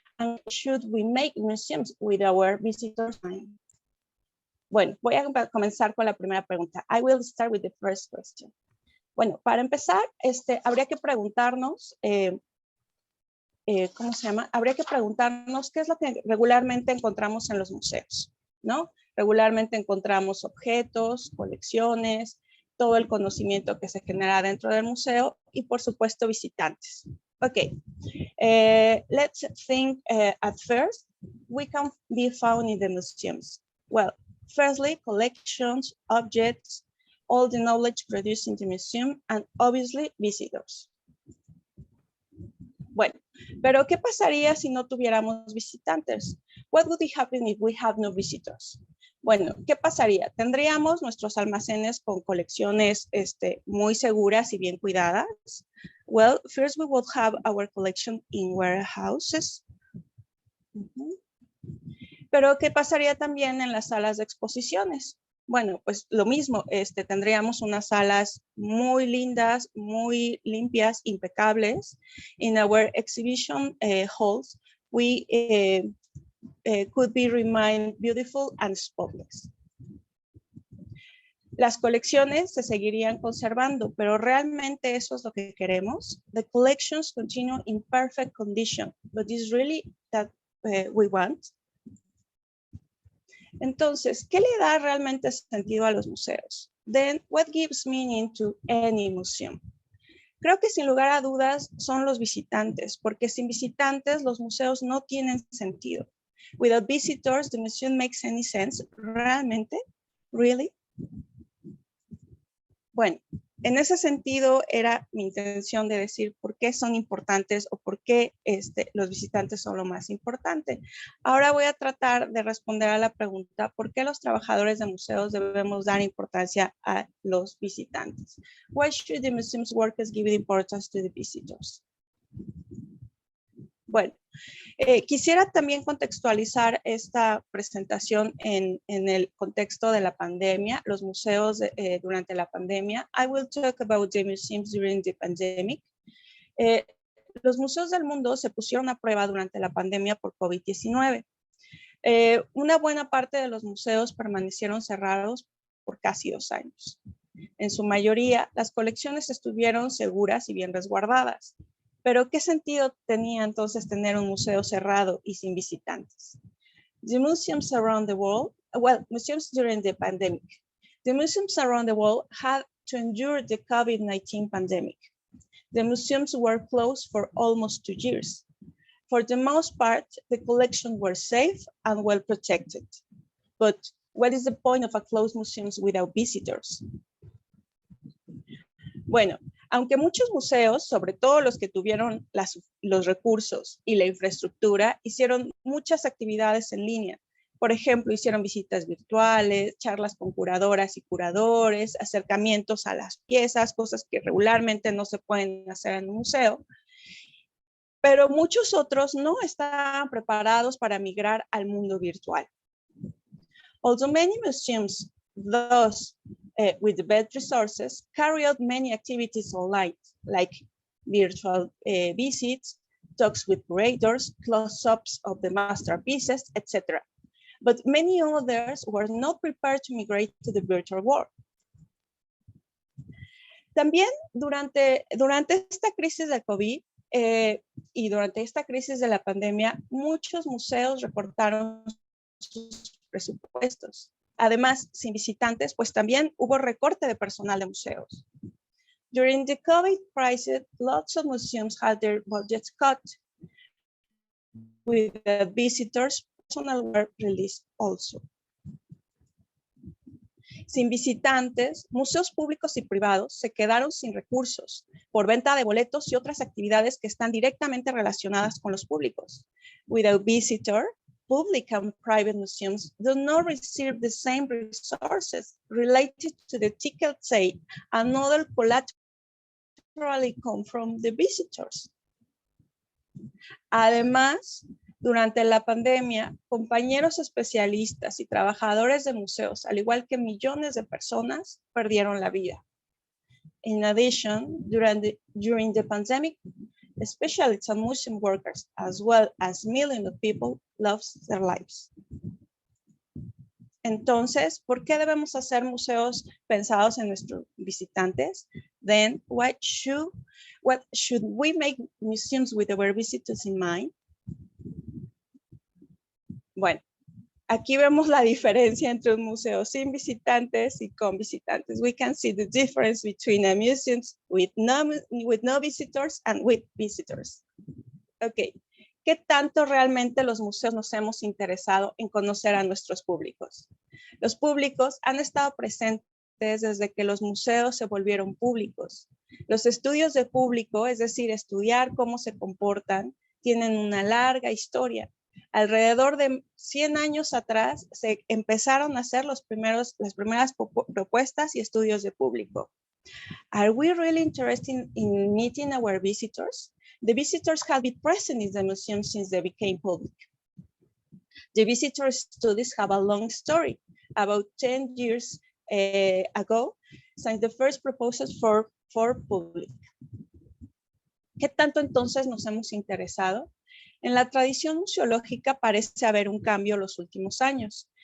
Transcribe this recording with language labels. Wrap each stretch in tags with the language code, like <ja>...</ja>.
<en>And should we make museums with our visitors' mind?</en> <es>Bueno, voy a comenzar con la primera pregunta.</es> <en>I will start with the first question.</en> <es>Bueno, para empezar, habría que preguntarnos, ¿cómo se llama? Habría que preguntarnos qué es lo que regularmente encontramos en los museos, ¿no? Regularmente encontramos objetos, colecciones, todo el conocimiento que se genera dentro del museo y, por supuesto, visitantes.</es> <en>Okay, let's think at first, we can be found in the museums. Well, firstly, collections, objects, all the knowledge produced in the museum, and obviously visitors.</en> <es>Bueno, pero ¿qué pasaría si no tuviéramos visitantes?</es> <en>What would happen if we have no visitors?</en> <es>Bueno, ¿qué pasaría? Tendríamos nuestros almacenes con colecciones muy seguras y bien cuidadas.</es> <en>Well, first we would have our collection in warehouses.</en> <es>Pero ¿qué pasaría también en las salas de exposiciones? Bueno, pues lo mismo, tendríamos unas salas muy lindas, muy limpias, impecables.</es> <en>In our exhibition halls, we could be remain beautiful and spotless.</en> <es>Las colecciones se seguirían conservando, pero ¿realmente eso es lo que queremos?</es> <en>The collections continue in perfect condition, but is really that we want?</en> <es>Entonces, ¿qué le da realmente sentido a los museos?</es> <en>Then, what gives meaning to any museum?</en> <es>Creo que sin lugar a dudas son los visitantes, porque sin visitantes los museos no tienen sentido.</es> <en>Without visitors, the museum makes any sense. ¿Realmente? Really?</en> <es>Bueno, en ese sentido era mi intención de decir por qué son importantes o por qué los visitantes son lo más importante. Ahora voy a tratar de responder a la pregunta, ¿por qué los trabajadores de museos debemos dar importancia a los visitantes?</es> <en>Why should the museum's workers give importance to the visitors?</en> <es>Bueno, quisiera también contextualizar esta presentación en el contexto de la pandemia, los museos durante la pandemia.</es> <en>I will talk about the museums during the pandemic.</en> <es>Los museos del mundo se pusieron a prueba durante la pandemia por COVID-19. Una buena parte de los museos permanecieron cerrados por casi 2 años. En su mayoría, las colecciones estuvieron seguras y bien resguardadas. Pero ¿qué sentido tenía entonces tener un museo cerrado y sin visitantes?</es> <en>The museums around the world, well, museums during the pandemic. The museums around the world had to endure the COVID-19 pandemic. The museums were closed for almost 2 years. For the most part, the collections were safe and well protected. But what is the point of a closed museum without visitors?</en> <es>Bueno, aunque muchos museos, sobre todo los que tuvieron los recursos y la infraestructura, hicieron muchas actividades en línea. Por ejemplo, hicieron visitas virtuales, charlas con curadoras y curadores, acercamientos a las piezas, cosas que regularmente no se pueden hacer en un museo. Pero muchos otros no estaban preparados para migrar al mundo virtual.</es> <en>Although many museums, thus, with the best resources, carry out many activities online, like virtual visits, talks with curators, close-ups of the masterpieces, etc. But many others were not prepared to migrate to the virtual world.</en> <es>También durante esta crisis de COVID y durante esta crisis de la pandemia, muchos museos recortaron sus presupuestos. Además, sin visitantes, pues también hubo recorte de personal de museos.</es> <en>During the COVID crisis, lots of museums had their budgets cut. With the visitors, personnel were released also.</en> <es>Sin visitantes, museos públicos y privados se quedaron sin recursos por venta de boletos y otras actividades que están directamente relacionadas con los públicos.</es> <en>Without visitors, public and private museums do not receive the same resources related to the ticket sale and other collateral come from the visitors.</en> <es>Además, durante la pandemia, compañeros especialistas y trabajadores de museos, al igual que millones de personas, perdieron la vida.</es> <en>In addition, during the pandemic, especially some museum workers, as well as millions of people, lost their lives.</en> <es>Entonces, ¿por qué debemos hacer museos pensados en nuestros visitantes?</es> <en>Then, what should we make museums with our visitors in mind?</en> <es>Bueno, aquí vemos la diferencia entre un museo sin visitantes y con visitantes.</es> <en>We can see the difference between a museum with no visitors and with visitors.</en> <es>Ok, ¿qué tanto realmente los museos nos hemos interesado en conocer a nuestros públicos? Los públicos han estado presentes desde que los museos se volvieron públicos. Los estudios de público, es decir, estudiar cómo se comportan, tienen una larga historia. Alrededor de 100 años atrás se empezaron a hacer las primeras propuestas y estudios de público.</es> <en>Are we really interested in meeting our visitors? The visitors have been present in the museum since they became public. The visitor studies have a long story. About 10 years ago, since the first proposals for public.</en> <es>¿Qué tanto entonces nos hemos interesado? En la tradición museológica parece haber un cambio en los últimos años.</es>